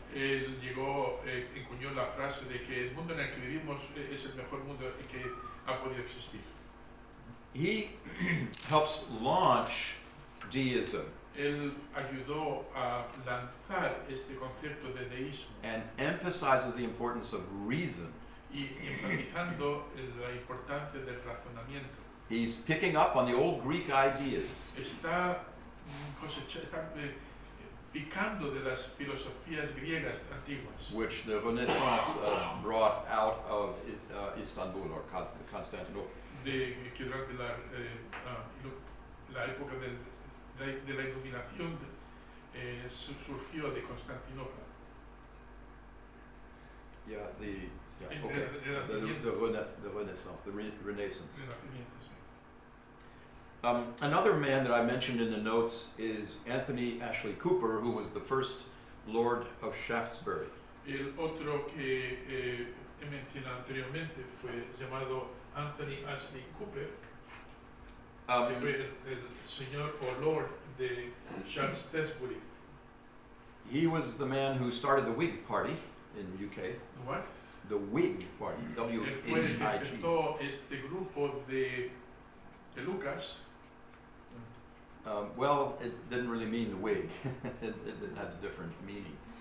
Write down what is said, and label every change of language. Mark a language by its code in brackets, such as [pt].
[es] él llegó, encuñó la frase de que el mundo en el que vivimos es el mejor mundo que ha podido existir. [en] He helps launch deism [es] Él ayudó a lanzar este concepto de deísmo [en] and emphasizes the importance of reason. [es] y enfatizando la importancia del razonamiento. [en] He's picking up on the old Greek ideas [es] Está, está picando de las filosofías griegas antiguas [en] which the Renaissance brought out of Istanbul or Constantinople. [es] que durante la época de la iluminación surgió de Constantinopla. [en] Yeah, [es] El [en] okay. [es] Renacimiento. [en] The Renaissance, the Renaissance. [es] Renacimiento, sí. [en] Another man that I mentioned in the notes is Anthony Ashley Cooper, who was the first Lord of Shaftesbury. [es] El otro que he mencionado anteriormente fue llamado Anthony Ashley Cooper, que fue el señor o lord de Shaftesbury. [en] He was the man who started the Whig Party in UK. What? The Whig Party, [es] Él fue el que [en] W-H-I-G. [es] empezó este grupo de Lucas. [en] Well, it didn't really mean the Whig. it had a different meaning.